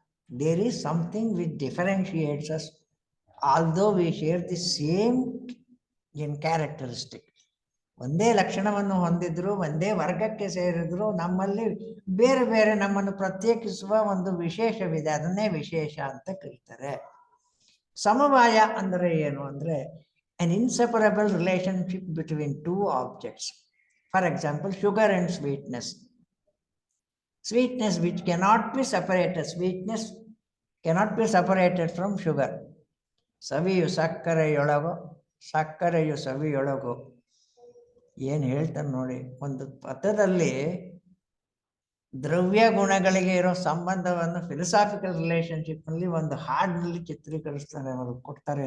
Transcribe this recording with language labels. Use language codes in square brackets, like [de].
[en] There is something which differentiates us although we share the same in characteristic. [kn] ಒಂದೇ ಲಕ್ಷಣವನ್ನು ಹೊಂದಿದ್ರು, ಒಂದೇ ವರ್ಗಕ್ಕೆ ಸೇರಿದ್ರು, ನಮ್ಮಲ್ಲಿ ಬೇರೆ ಬೇರೆ ನಮ್ಮನ್ನು ಪ್ರತ್ಯೇಕಿಸುವ ಒಂದು ವಿಶೇಷವಿದೆ, ಅದನ್ನೇ ವಿಶೇಷ ಅಂತ ಕರೀತಾರೆ. ಸಮವಾಯ ಅಂದರೆ ಏನು ಅಂದರೆ [en] an inseparable relationship between two objects. For example, sugar and sweetness. Sweetness which cannot be separated. Sweetness cannot be separated from sugar. [kn] ಸವಿಯು ಸಕ್ಕರೆಯೊಳಗೋ, ಸಕ್ಕರೆಯು ಸವಿಯೊಳಗೋ. ಏನು ಹೇಳ್ತಾರೆ ನೋಡಿ, ಒಂದು ಪದದಲ್ಲಿ ದ್ರವ್ಯ ಗುಣಗಳಿಗೆ ಇರೋ ಸಂಬಂಧವನ್ನು ಫಿಲಸಾಫಿಕಲ್ ರಿಲೇಶನ್ಶಿಪ್ನಲ್ಲಿ ಒಂದು ಹಾಡಿನಲ್ಲಿ ಚಿತ್ರೀಕರಿಸ್ತಾರೆ, ಅವರು ಕೊಡ್ತಾರೆ.